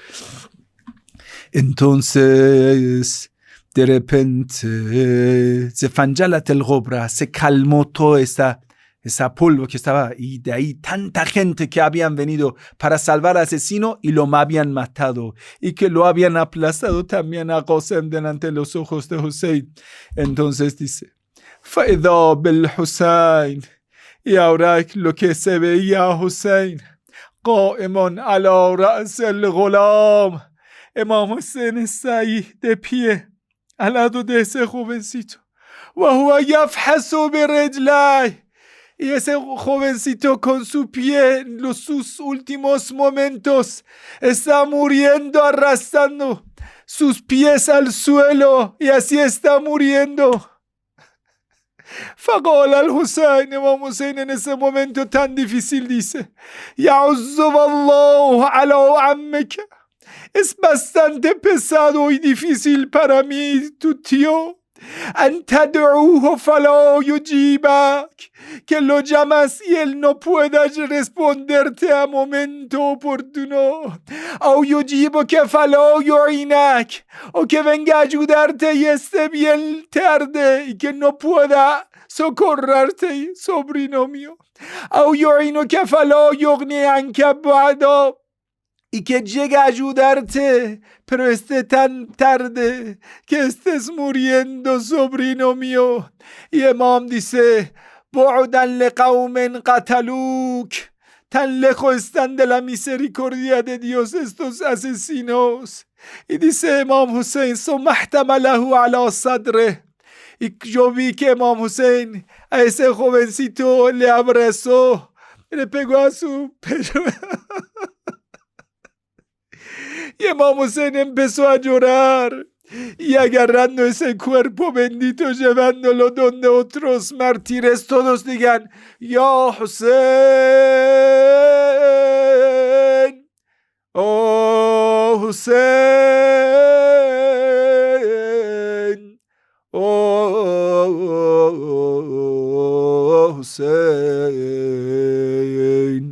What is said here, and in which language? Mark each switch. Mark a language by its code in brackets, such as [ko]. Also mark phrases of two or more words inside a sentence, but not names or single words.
[es] Entonces, de repente, se [ar] فانجلت الغبرة, [es] se calmó toda esa polvo que estaba, y de ahí tanta gente que habían venido para salvar al asesino y lo habían matado, y que lo habían aplastado también a Qasem delante de los ojos de Hussein. Entonces dice: [ar] فَإِذَا بِالْحُسَيْنِ. [es] Y ahora lo que se veía a Hussein, [ar] قَائِمٌ عَلَى رَأْسِ الْغُلَامِ. [es] Imam Hussein está ahí de pie al lado de ese jovencito. [ar] وَهُوَ يَفْحَسُ بِرِجْلَيْهِ. [es] Y ese jovencito con su pie en sus últimos momentos está muriendo, arrastrando sus pies al suelo, y así está muriendo. [ar] فقال الحسين. [es] Imam Hussein en ese momento tan difícil dice: [ar] يَعُزُّ اللَّهُ عَلَى عَمِّكَ. [es] Es bastante pesado y difícil para mí, tu tío. [ar] أن تدعوه فلا يجيبك. [es] Que lo llamas y él no pueda responderte a momento oportuno. [ar] أو يجيبك فلا يعينك. [es] O que venga a ayudarte y esté bien tarde y que no pueda socorrerte, sobrino mío. [ar] أو يعينك فلا يغني عنك بعد. [es] Y que llegue a ayudarte, pero esté tan tarde que estés muriendo, sobrino mío. Y Imam dice: [ar] بُعْدًا لِقَوْمٍ قَتَلُوكَ. [es] Tan lejos están de la misericordia de Dios estos asesinos. Y dice [ar] Imam Hussein: ثُمَّ احْتَمَلَهُ عَلَى صَدْرِهِ. [es] Y yo vi que Imam Hussein a ese jovencito le abrazó, le pegó a su pecho. Y Imam Hussein empezó a llorar y agarrando ese cuerpo bendito, llevándolo donde otros mártires todos digan, Ya Hussein, oh Hussein, oh Hussein.